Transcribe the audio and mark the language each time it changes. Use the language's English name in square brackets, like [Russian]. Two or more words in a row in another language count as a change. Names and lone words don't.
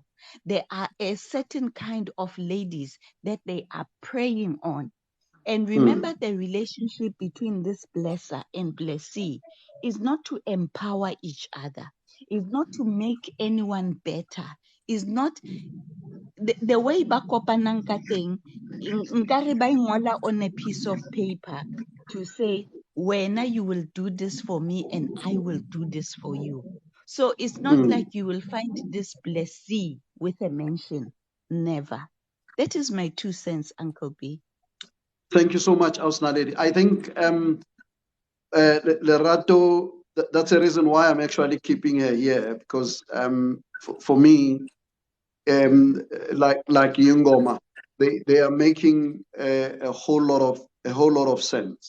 [English] There are a certain kind of ladies that they are preying on. And remember, Mm, the relationship between this blesser and blessee is not to empower each other, is not to make anyone better, is not the way [Southern Sotho] ba kopanang ka teng, nkare ba ngola [English] on a piece of paper to say, wena you will do this for me and I will do this for you. So it's not mm. like you will find this blessee with a mention. Never. That is my 2 cents, Uncle B. Thank you so much, Naledi. I think Lerato, that's the reason why I'm actually keeping her here, because for me, like Yungoma, they are making a whole lot of sense.